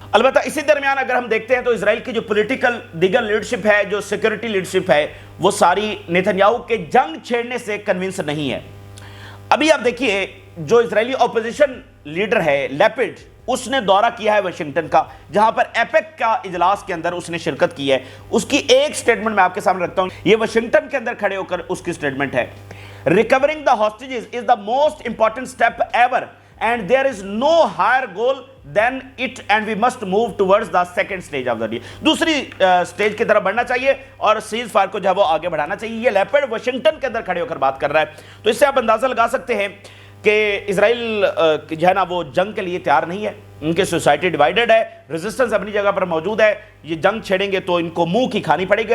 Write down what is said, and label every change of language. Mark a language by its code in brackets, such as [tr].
[ur] البتہ اسی درمیان اگر ہم دیکھتے ہیں تو اسرائیل کی جو پولیٹیکل دیگر لیڈرشپ ہے، جو سیکورٹی لیڈرشپ ہے، وہ ساری نیتنیاہو کے جنگ چھیڑنے سے کنونس نہیں ہے. ابھی آپ دیکھیے جو اسرائیلی اپوزیشن لیڈر ہے لیپڈ، اس نے دورہ کیا ہے واشنگٹن کا، جہاں پر ایپیک کا اجلاس کے اندر اس نے شرکت کی ہے. اس کی ایک سٹیٹمنٹ میں آپ کے سامنے رکھتا ہوں، یہ واشنگٹن کے اندر کھڑے ہو کر اس کی سٹیٹمنٹ ہے. [en] Recovering the hostages is the most important step ever and there is no higher goal than it and we must move towards the second stage of the deal. [ur] دوسری سٹیج کی طرف بڑھنا چاہیے اور سیز فائر کو جو ہے وہ آگے بڑھانا چاہیے. یہ لیپڈ واشنگٹن کے اندر کھڑے ہو کر بات کر رہا ہے. تو اس سے آپ اندازہ لگا سکتے ہیں کہ اسرائیل جو ہے نا وہ جنگ کے لیے تیار نہیں ہے. ان کی سوسائٹی ڈیوائیڈڈ ہے، ریزسٹنس اپنی جگہ پر موجود ہے. یہ جنگ چھیڑیں گے تو ان کو منہ کی کھانی پڑے گی.